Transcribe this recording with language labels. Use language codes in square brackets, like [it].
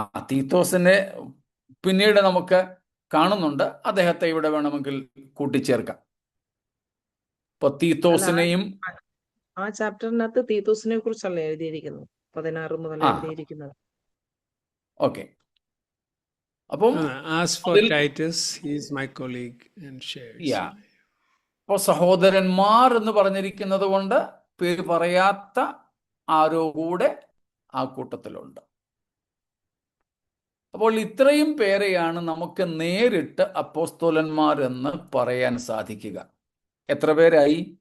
[ml] തീത്തോസിനെ പിന്നീട് നമുക്ക് കാണുന്നുണ്ട്. അദ്ദേഹത്തെ ഇവിടെ വേണമെങ്കിൽ കൂട്ടിച്ചേർക്കാം. ഇപ്പൊ തീത്തോസിനെയും ആ ചാപ്റ്ററിനകത്ത് തീത്തോസിനെ കുറിച്ചല്ല എഴുതിയിരിക്കുന്നത്, 16 മുതൽ എഴുതിയിരിക്കുന്നത്. ഓക്കെ. അപ്പം [en] Ask for Titus, he is my colleague and shares. [ml] അപ്പോൾ സഹോദരന്മാർ എന്ന് പറഞ്ഞിരിക്കുന്നത് കൊണ്ട് പേര് പറയാത്ത ആരോ കൂടെ ആ കൂട്ടത്തിലുണ്ട്. അപ്പോൾ ഇത്രയും പേരെയാണ് നമുക്ക് നേരിട്ട് അപ്പോസ്തലന്മാർ എന്ന് പറയാൻ സാധിക്കുക. എത്ര പേരായി?